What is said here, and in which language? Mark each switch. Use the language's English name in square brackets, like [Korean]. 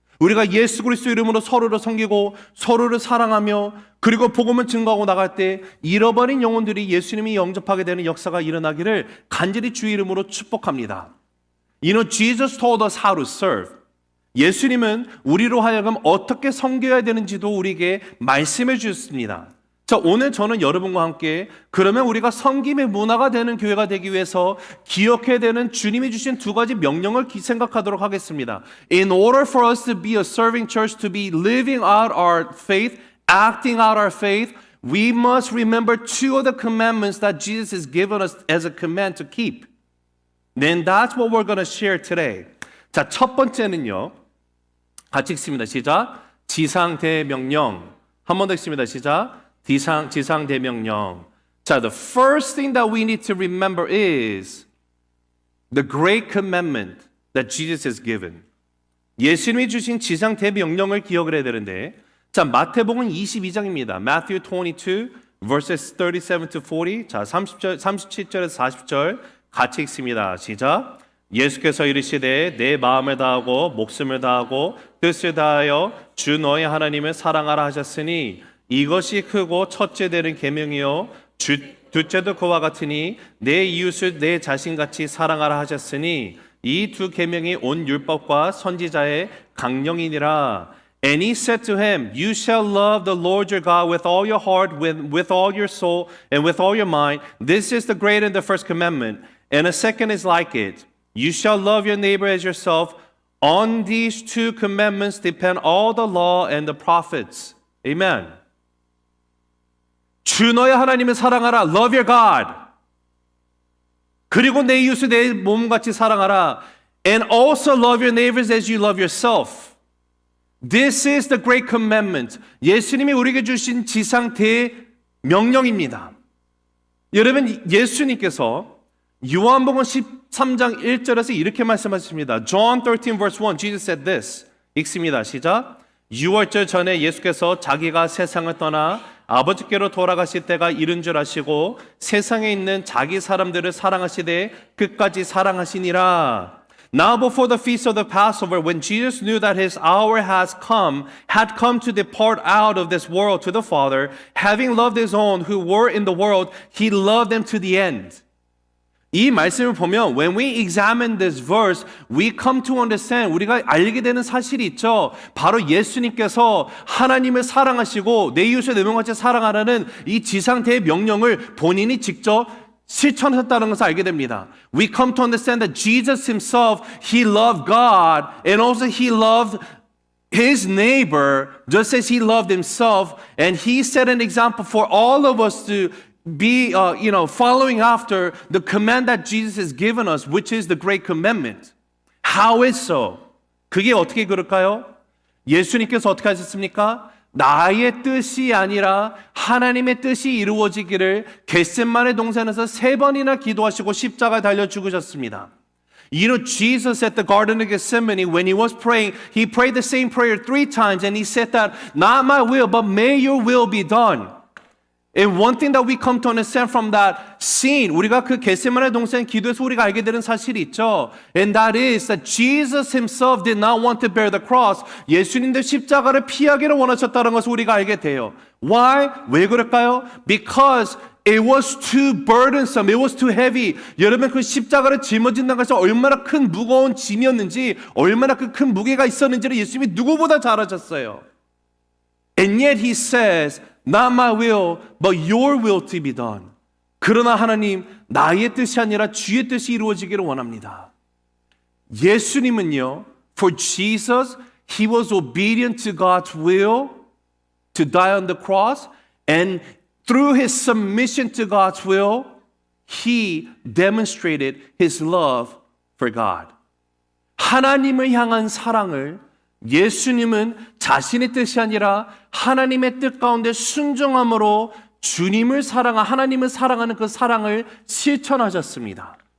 [Korean] 우리가 예수 그리스도 이름으로 서로를 섬기고 서로를 사랑하며 그리고 복음을 증거하고 나갈 때 잃어버린 영혼들이 예수님이 영접하게 되는 역사가 일어나기를 간절히 주의 이름으로 축복합니다. [English] You know, Jesus told us how to serve. [Korean] 예수님은 우리로 하여금 어떻게 섬겨야 되는지도 우리에게 말씀해 주셨습니다. 자, 오늘 저는 여러분과 함께 그러면 우리가 섬김의 문화가 되는 교회가 되기 위해서 기억해야 되는 주님이 주신 두 가지 명령을 생각하도록 하겠습니다. [English] In order for us to be a serving church, to be living out our faith, acting out our faith, we must remember two of the commandments that Jesus has given us as a command to keep. Then that's what we're going to share today. [Korean] 자, 첫 번째는요. 같이 읽습니다. 시작. 지상대명령. 한 번 더 읽습니다. 시작. 지상대명령. [English] 자, the first thing that we need to remember is the great commandment that Jesus has given. [Korean] 예수님이 주신 지상 대명령을 기억을 해야 되는데, 자, 마태복음 22장입니다. [English] Matthew 22 verses 37 to 40. [Korean] 자, 37절에서 40절 같이 읽습니다. 시작. 예수께서 이르시되 내 마음을 다하고 목숨을 다하고 뜻을 다하여 주 너의 하나님을 사랑하라 하셨으니 이것이 크고 첫째 되는 계명이요 둘째도 그와 같으니 내 이웃을 내 자신같이 사랑하라 하셨으니 이 두 계명이 온 율법과 선지자의 강령이니라. [English] And he said to him, You shall love the Lord your God with all your heart, with all your soul, and with all your mind. This is the great and the first commandment. And a second is like it. You shall love your neighbor as yourself. On these two commandments depend all the law and the prophets. Amen. [Korean] 주 너의 하나님을 사랑하라. [English] Love your God. [Korean] 그리고 내 이웃을 내 몸같이 사랑하라. [English] And also love your neighbors as you love yourself. This is the great commandment. [Korean] 예수님이 우리에게 주신 지상 대명령입니다. 여러분, 예수님께서 요한복음 13장 1절에서 이렇게 말씀하십니다. [English] John 13 verse 1, Jesus said this. [Korean] 읽습니다. 시작. 6월절 전에 예수께서 자기가 세상을 떠나 아버지께로 돌아가실 때가 이른 줄 아시고 세상에 있는 자기 사람들을 사랑하시되 끝까지 사랑하시니라. [English] Now before the feast of the Passover, when Jesus knew that his hour had come to depart out of this world to the Father, having loved his own who were in the world, he loved them to the end. [Korean] 이 말씀을 보면 [English] when we examine this verse, we come to understand, [Korean] 우리가 알게 되는 사실이 있죠. 바로 예수님께서 하나님을 사랑하시고 내 이웃을 내 몸같이 사랑하라는 이 지상 대명령을 본인이 직접 실천하셨다는 것을 알게 됩니다. [English] We come to understand that Jesus himself, he loved God and also he loved his neighbor just as he loved himself, and he set an example for all of us to be following after the command that Jesus has given us, which is the great commandment. How is so? [Korean] 그게 어떻게 그럴까요? 예수님께서 어떻게 하셨습니까? 나의 뜻이 아니라 하나님의 뜻이 이루어지기를 겟세마네 동산에서 3번이나 기도하시고 십자가에 달려 죽으셨습니다. [English] You know, Jesus at the Garden of Gethsemane, when he was praying, he prayed the same prayer 3 times, and he said that, not my will, but may your will be done. And one thing that we come to understand from that scene, [Korean] 우리가 그 겟세마네 동산 기도에서 우리가 알게 되는 사실이 있죠. [English] And that is that Jesus himself did not want to bear the cross. [Korean] 예수님도 십자가를 피하기를 원하셨다는 것을 우리가 알게 돼요. [English] Why? [Korean] 왜 그럴까요? [English] Because it was too burdensome. It was too heavy. [Korean] 여러분, 그 십자가를 짊어진다는 것이 얼마나 큰 무거운 짐이었는지, 얼마나 그 큰 무게가 있었는지를 예수님이 누구보다 잘 아셨어요. [English] And yet he says, Not my will, but your will to be done. [Korean] 그러나 하나님, 나의 뜻이 아니라 주의 뜻이 이루어지기를 원합니다. 예수님은요, [English] for Jesus, he was obedient to God's will to die on the cross, and through his submission to God's will, he demonstrated his love for God. [Korean] 하나님을 향한 사랑을 예수님은 자신의 뜻이 아니라 하나님의 뜻 가운데 순종함으로 주님을 사랑하 하나님을 사랑하는 그 사랑을 실천하셨습니다.